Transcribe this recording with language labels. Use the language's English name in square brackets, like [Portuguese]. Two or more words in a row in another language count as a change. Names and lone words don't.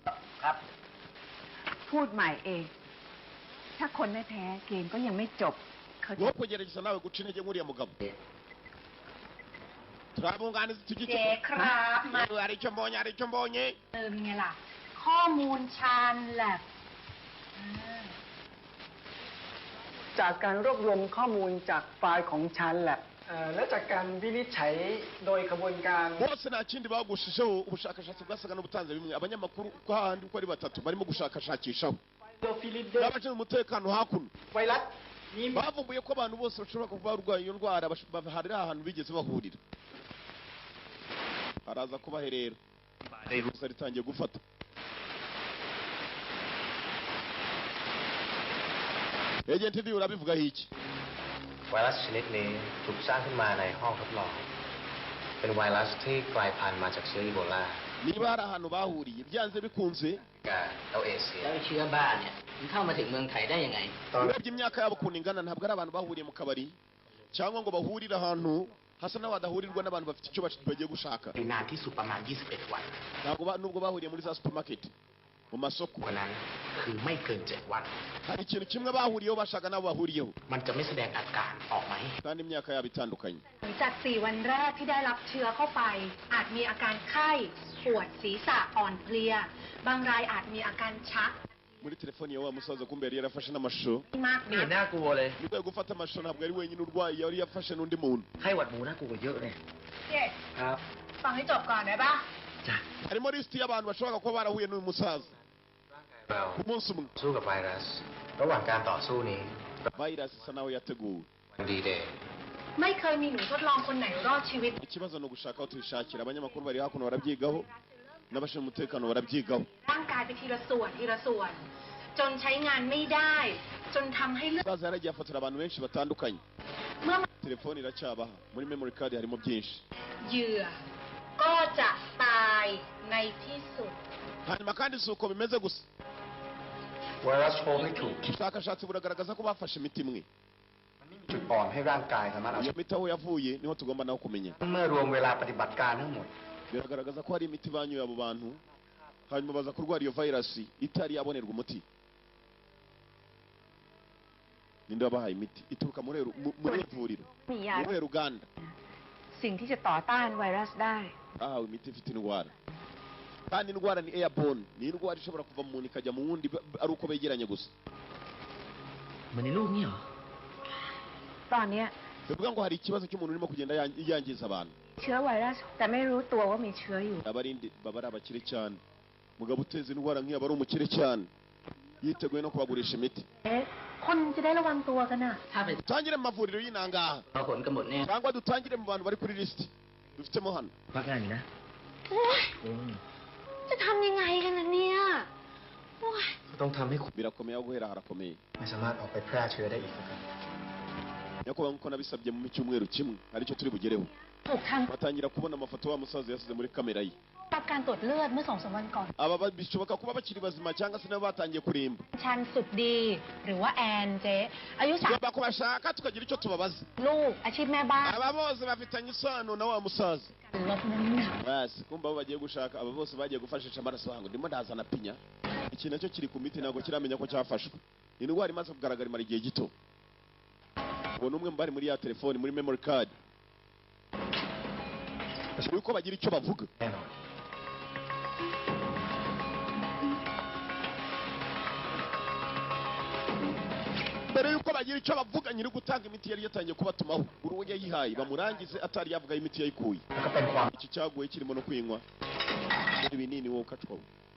[Thai] พูดใหม่เองถ้าคนไม่แพ้เกมก็ยังไม่จบเขา [Kinyarwanda] wo kugerageza nawe guca intege nk'uriya mugabo turabunganiza tugiye [Thai] เจ๊ครับมา [Kinyarwanda] hari icyo mbonye [Thai] เติมไงล่ะ ข้อมูลชาญแลบ จากการรวบรวมข้อมูลจากไฟล์ของชานแลบและจากการวินิจฉัยโดยกระบวนการ [Kinyarwanda] bose nta kindi bagushijeho ubushakashatsi bwasaga n'ubutanze bimwe abanyamakuru uko hahandi uko ari batatu barimo gushakashakishaho n'abashinzwe umutekano hakuno [Thai] ไวรัสนี้ [Kinyarwanda] bavumbuye ko abantu bose bashobora kuba barwaye iyo ndwara hari ahantu bigeze bahurira araza kubaherera gusa ritangiye gufata agent ndi urabivugaho iki [Thai] ไวรัสชนิดนี้ถูกสร้างขึ้นมาในห้องทดลอง เป็นไวรัสที่กลายพันธุ์มาจากเชื้ออีโบลา [Kinyarwanda] niba hari ahantu bahuriye byanze bikunze [Thai] กับเอเชีย แล้วเชื้อบ้าเนี่ยมันเข้ามาถึงเมืองไทยได้ยังไง [Kinyarwanda] urebye imyaka yabo ukuntu ingana ntabwo ari abantu bahuriye mu kabari cyangwa ngo bahurire ahantu hasa n'aho hadahurirwa n'abantu bafite icyo bagiye gushaka [Thai] นานที่สุดประมาณ 21 วัน [Kinyarwanda] ntabwo nubwo bahuriye muri za supermarket mu masoko [Thai] วันนั้นคือไม่เกิน 7 วัน [Kinyarwanda] hari ikintu kimwe bahuriyeho bashaka n'abo bahuriyeho [Thai] มันจะไม่แสดงอาการออกมาให้ [Kinyarwanda] kandi imyaka yabo itandukanye [Thai] จาก 4 วันแรกที่ได้รับเชื้อเข้าไป อาจมีอาการไข้ ปวดศีรษะอ่อนเพลีย บางรายอาจมีอาการชัก [Kinyarwanda] muri telefoni ya wa musaza kumbe yari yarafashe n'amashusho [Thai] มาก ไม่ นะ เห็นน่ากลัวเลย [Kinyarwanda] nibwo yo gufata amashusho ntabwo ari wenyine urwaye yari yafashe n'undi muntu [Thai] ไข้หวัดหมูน่ากลัวกว่าเยอะเลย เจ๊ ครับ ฟังให้จบก่อนได้ปะ [Kinyarwanda] harimo lisiti y'abantu bashobora kuba barahuye n'uyu musaza [Thai] เรา [Kinyarwanda] ku munsi umwe [Thai] สู้กับไวรัส ระหว่างการต่อสู้นี้ [Kinyarwanda] virus isa naho yateguwe [Thai] ดีเดย์ ไม่เคยมีหนูทดลองคนไหนรอดชีวิต [Kinyarwanda] ikibazo ni ugushaka aho tubishakira abanyamakuru bari hakuno barabyigaho n'abashinzwe umutekano barabyigaho [Thai] ร่างกายไปทีละส่วนทีละส่วน จนใช้งานไม่ได้ จนทำให้เลือด [Kinyarwanda] umusaza yaragiye afotora abantu benshi batandukanye [Thai] เมื่อ [Kinyarwanda] telefoni iracyabaha muri [English] memory card [Kinyarwanda] harimo byinshi [Thai] เหยื่อ ก็จะตายในที่สุด [Kinyarwanda] hanyuma kandi si uko bimeze gusa [Thai] ไวรัสโฟมไม่ถูก [Kinyarwanda] ubushakashatsi buragaragaza ko bafashe imiti imwe [Thai] จุดอ่อนให้ร่างกายสามารถเอา [Kinyarwanda] iyo miti aho yavuye niho tugomba naho kumenya [Thai] เมื่อรวมเวลาปฏิบัติการทั้งหมด [Kinyarwanda] biragaragaza ko hari imiti banyoye abo bantu hanyuma baza kurwara iyo virus itari yabonerwa umuti ninde wabahaye imiti ituruka muri ivuriro [Thai] มียา [Kinyarwanda] muri ruganda [Thai] สิ่งที่จะต่อต้านไวรัสได้ [Kinyarwanda] bahawe imiti ifite indwara kandi indwara ni airborne ni indwara ishobora kuva mu muntu ikajya mu wundi ari uko begeranye gusa [Thai] เหมือนในรูปนี่เหรอ ตอนเนี้ย [Kinyarwanda] bivuga ngo hari ikibazo cy'umuntu urimo kugenda yangiza abantu [Thai] เชื้อไวรัสแต่ไม่รู้ตัวว่ามีเชื้ออยู่ [Kinyarwanda] abarindi baba ari abakire cyane mugabo uteza indwara nk'iyo aba ari umukire cyane yiteguye no kubagurisha imiti [Thai] คนจะได้ระวังตัวกันน่ะ [Kinyarwanda] dutangire mu mavuriro y'inangaha [Thai] พอผลกำหนดเนี่ย [Kinyarwanda] cyangwa dutangire mu bantu bari kuri lisiti dufitemo hano [Thai] พักงานอยู่นะ โอ๊ยจะทำยังไงกันน่ะเนี่ยโอ๊ย ต้องทำให้คุณ [Kinyarwanda] birakomeye aho guhera harakomeye [Thai] ไม่สามารถออกไปแพร่เชื้อได้อีกนะครับ [Kinyarwanda] nyakubahwa nk'uko nabisabye mu cyumweru kimwe aricyo turi bugereho [Thai] ถูกทาง [Kinyarwanda] batangira kubona amafoto wa musaza yasize muri kamera ye [Thai] รับการตรวจเลือดเมื่อ 2-3 วันก่อน [Kinyarwanda] aba bishoboka kuba bakiri bazima cyangwa se nabo batangiye kurimba [Thai] ชันสุดดี หรือว่าแอนเจ๊อายุ [Kinyarwanda] tugomba kubashaka tukagira icyo tubabaza [Thai] ลูกอาชีพแม่บ้าน [Kinyarwanda] aba bose bafitanye isano na wa musaza [Thai] ลดน้ำหนัก [Kinyarwanda] basi kumva abo bagiye gushaka aba bose bagiye gufashisha amaraso yangu ndimo ndazana pinya iki nacyo kiri ku miti ntabwo kiramenya ko cyafashwe indwara imaze kugaragara imara igihe gito uwo ni umwe mu bari muri ya telefoni muri [English] memory card [Kinyarwanda] yuko bagira icyo bavuga mbere yuko bagira icyo bavuga nyiri gutanga imiti yari yatangiye kubatumaho buri uwo yayihaye bamurangize atari yavuga imiti yayikuye iki cyaguye kirimo no kwinywa ibinini wowe ukacwa we